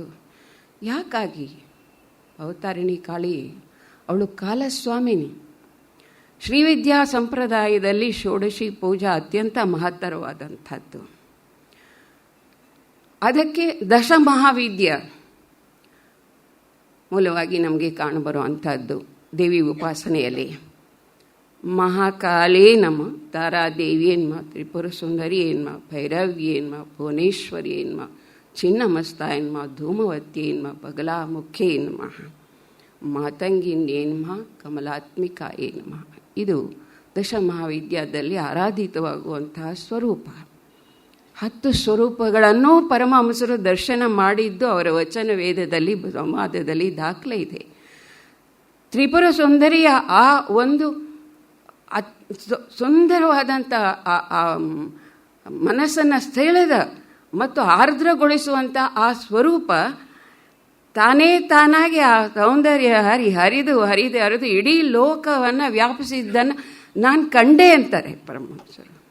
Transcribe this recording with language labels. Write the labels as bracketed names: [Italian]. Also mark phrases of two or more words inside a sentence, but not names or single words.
[Kannada] ಯಾಕಾಗಿ? ಭವತಾರಿಣಿ ಕಾಳಿ ಅವಳು ಕಾಲಸ್ವಾಮಿನಿ. ಶ್ರೀವಿದ್ಯಾ ಸಂಪ್ರದಾಯದಲ್ಲಿ ಷೋಡಶಿ ಪೂಜಾ ಅತ್ಯಂತ ಮಹತ್ತರವಾದಂಥದ್ದು. ಅದಕ್ಕೆ ದಶಮಹಾವಿದ್ಯ, ಮೂಲವಾಗಿ ನಮಗೆ ಕಾಣಬರುವಂಥದ್ದು ದೇವಿ ಉಪಾಸನೆಯಲ್ಲಿ. [Sanskrit] ಮಹಾಕಾಳೇ ನಮ, ತಾರಾದೇವಿ ಎನ್ಮ, ತ್ರಿಪುರ ಸುಂದರಿ ಎನ್ಮ, ಭೈರವಿ ಎನ್ಮ, ಭುವನೇಶ್ವರಿ ಎನ್ಮ, ಚಿನ್ನಮಸ್ತ ಎನ್ಮ, ಧೂಮವತಿ ಎನ್ಮ, ಬಗಲಾಮುಖೆ ಎನ್ಮ, ಮಾತಂಗಿನ್ ಎನ್ಮ, ಕಮಲಾತ್ಮಿಕ ಎನ್ಮ. [Kannada] ಇದು ದಶಮಹಾವಿದ್ಯಾದಲ್ಲಿ ಆರಾಧಿತವಾಗುವಂತಹ ಸ್ವರೂಪ. 10 ಸ್ವರೂಪಗಳನ್ನು ಪರಮಹಂಸರು ದರ್ಶನ ಮಾಡಿದ್ದು ಅವರ ವಚನ ವೇದದಲ್ಲಿ, ಸಂವಾದದಲ್ಲಿ ದಾಖಲೆ ಇದೆ. ತ್ರಿಪುರ ಸುಂದರಿಯ ಆ ಒಂದು ಸುಂದರವಾದಂಥ ಮನಸ್ಸನ್ನು ಸೆಳೆದ ಮತ್ತು ಆರ್ದ್ರಗೊಳಿಸುವಂಥ ಆ ಸ್ವರೂಪ ತಾನೇ ತಾನಾಗಿ ಆ ಸೌಂದರ್ಯ ಹರಿದು ಇಡೀ ಲೋಕವನ್ನು ವ್ಯಾಪಿಸಿದ್ದನ್ನು ನಾನು ಕಂಡೆ ಅಂತಾರೆ ಪರಮಹಂಸರು.